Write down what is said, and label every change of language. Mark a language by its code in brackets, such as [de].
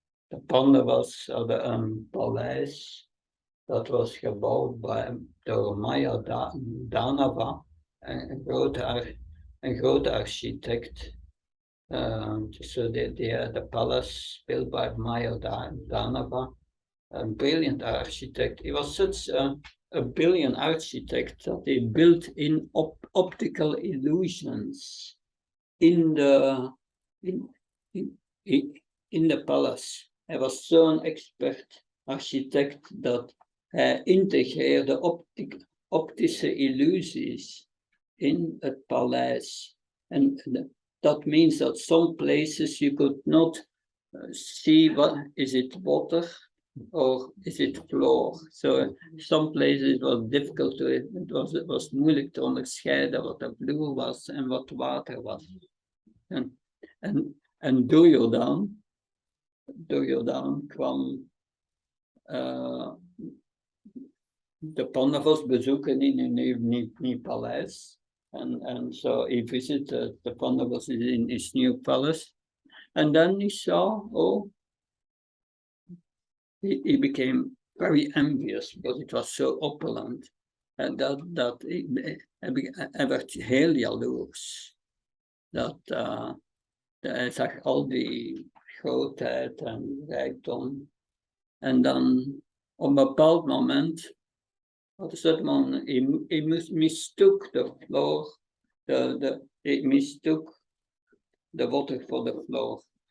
[nl] De Pandavas hadden een paleis dat was gebouwd door Maya Danava, een grote architect. [en] So they had a palace built by Maya Danava, a brilliant architect. He was such a brilliant architect that he built in optical illusions in the in, in the palace. [nl] Hij was zo'n expert architect dat hij integreerde optische illusies in het paleis. [en] And that means that some places you could not see what is it water or is it floor. So some places it was [nl] difficult to it was moeilijk te onderscheiden wat de vloer was en wat water was. En Duryodhan kwam de Pandavas bezoeken in hun nieuw paleis. [en] And so he visited the Pandavas in his new palace. And then he saw, he became very envious because it was so opulent. [nl] En dat hij werd heel jaloers. Hij zag al die grootheid en rijkdom. En dan op een bepaald moment, wat is dat man, hij [en] mistook [nl] de vloer, hij mistook de water voor de vloer.